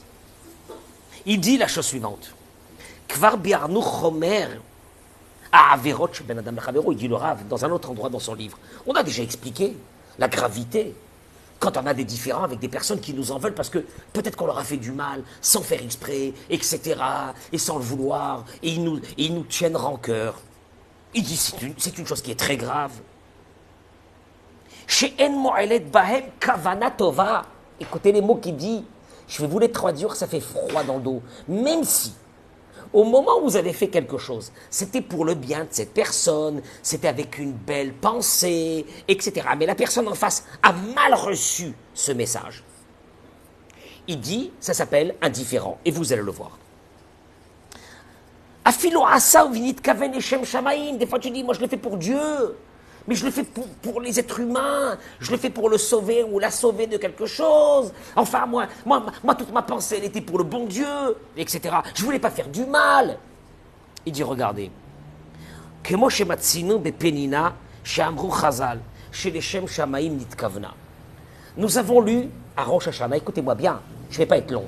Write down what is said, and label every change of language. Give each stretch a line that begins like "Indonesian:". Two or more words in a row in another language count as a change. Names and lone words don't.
French: Il dit la chose suivante.
Hebrew: כבר ביארנו חומר
French: à
Hebrew: עבירות בין אדם לחברו,
French: il dit le Rav, dans un autre endroit dans son livre. On a déjà expliqué la gravité quand on a des différends avec des personnes qui nous en veulent parce que peut-être qu'on leur a fait du mal, sans faire exprès, etc., et sans le vouloir, et ils nous tiennent rancœur. Il dit c'est une chose qui est très grave.
Hebrew: שאין מועלת בהם כוונה טובה.
French: Écoutez les mots qu'il dit. Je vais vous les traduire, ça fait froid dans le dos. Même si, au moment où vous avez fait quelque chose, c'était pour le bien de cette personne, c'était avec une belle pensée, etc. Mais la personne en face a mal reçu ce message. Il dit, ça s'appelle indifférent. Et vous allez le voir.
Hebrew: אפילו עשה ונתכוון לשם שמים.
French: Des fois tu dis, moi je le fais pour Dieu. Mais je le fais pour les êtres humains, je le fais pour le sauver ou la sauver de quelque chose. Enfin, moi toute ma pensée, elle était pour le bon Dieu, etc. Je ne voulais pas faire du mal. Il dit, regardez. Nous avons lu à Rosh Hashanah, écoutez-moi bien, je ne vais pas être long.